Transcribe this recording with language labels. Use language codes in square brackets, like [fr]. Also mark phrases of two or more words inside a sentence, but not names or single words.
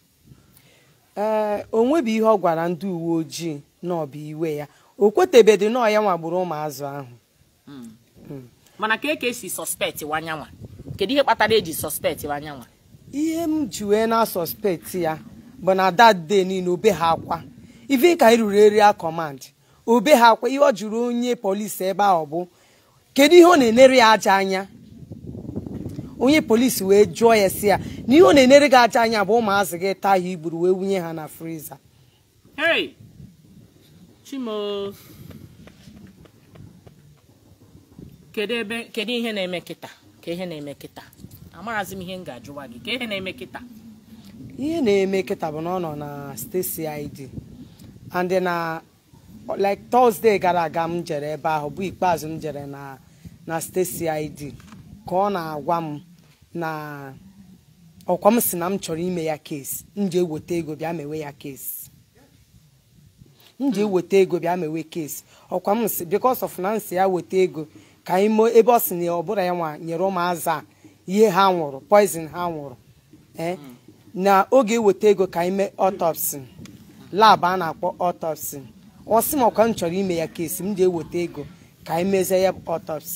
[ig] O nweghị ihe ọ gwara ndị uwe ojii na ọ bụ iwe ya o kwetebedị na ya nwagburu ụmụazụ ahụ. Mana ka esi suspect wanyanwa kedu ihe kpatara eji suspect wanyanwa? Ihe m ji wee na suspect ya bụ na [en] that day [ig] niile obe ha akwa even ka anyị ruru [en] area command [ig] obe ha akwa ihe ọ jụrụ onye polisi ebe ahụ bụ kedu ihe ọ na-enere ya aja anya. Onye polisi wee jụọ ya si ya na ihe ọ na-enere gị aja anya bụ ụmụazị gị taa ha igburu wee wunye ha na friza. Hey Chimo kedu ihe na-eme kịta ka ihe na-eme kịta amarazi m ihe m ga-ajụwa gị ka ihe na-eme kịta. Ihe na-eme kịta bụ na ọ nọ na [en] state CID [ig] and na like Thursday gara aga m jere ebe ahụ bụ ikpeazụ m jere na [en] state CID [ig] ka ọ na-agwa m na ọkwa m si na m chọrọ ime ya case m ji eweta ego bịa mewe ya case mewe case ọkwa m si [en] because of [ig] na nsi ya weta ego ka anyị ebe ọ si na ọ bụla ya nwa nyere ụmụazị a ihe ha nwụrụ poison ha nwụrụ na oge eweta ego ka anyị mee [en] autopsy lab [ig] a na-akpọ autopsy ọ sị m ọkwa m chọrọ ime ya case m ji eweta ego ka anyị mezie ya autopsy.